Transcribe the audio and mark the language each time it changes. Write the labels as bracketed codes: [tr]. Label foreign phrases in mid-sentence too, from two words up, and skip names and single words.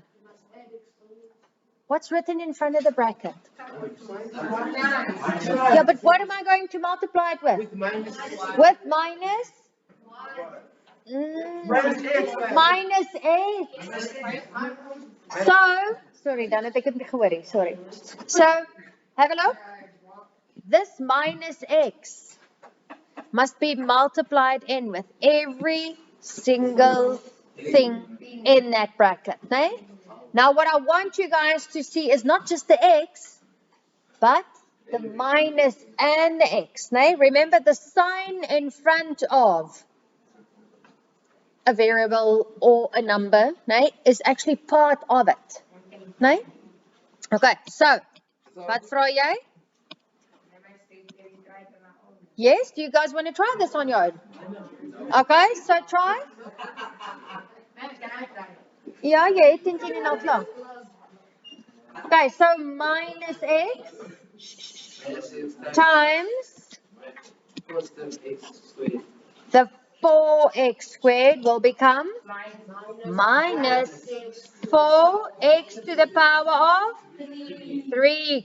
[en] What's written in front of the bracket? Yeah, but what am I going to multiply it with? With minus? Minus 8. So, sorry, [af] dan het ek dit nie gehoor nie, [en] sorry. So, have a look. This minus x must be multiplied in with every single thing in that bracket, né? Now, what I want you guys to see is not just the x, but the minus and the x, né? Remember the sign in front of a variable or a number, né, is actually part of it, né? [af] Okay, so, wat vra jy? [en] Yes, do you guys want to try this on your own? Okay, so try. [af] Ja, jy het 10 en al klaar. [en] Okay, so minus x times the 4x squared will become minus 4x to the power of 3.